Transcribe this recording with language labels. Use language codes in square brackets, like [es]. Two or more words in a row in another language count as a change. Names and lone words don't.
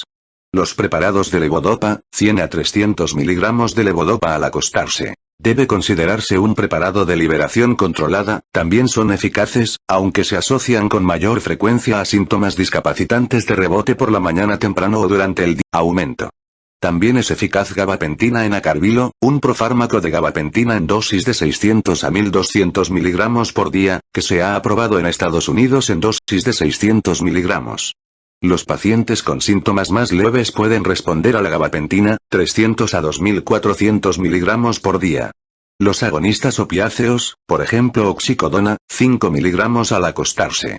[es] Los preparados de levodopa, 100 a 300 mg de levodopa al acostarse. Debe considerarse un preparado de liberación controlada, también son eficaces, aunque se asocian con mayor frecuencia a síntomas discapacitantes de rebote por la mañana temprano o durante el día. Aumento. También es eficaz gabapentina en acarbilo, un profármaco de gabapentina en dosis de 600 a 1200 mg por día, que se ha aprobado en Estados Unidos en dosis de 600 mg. Los pacientes con síntomas más leves pueden responder a la gabapentina, 300 a 2400 mg por día. Los agonistas opiáceos, por ejemplo oxicodona, 5 mg al acostarse.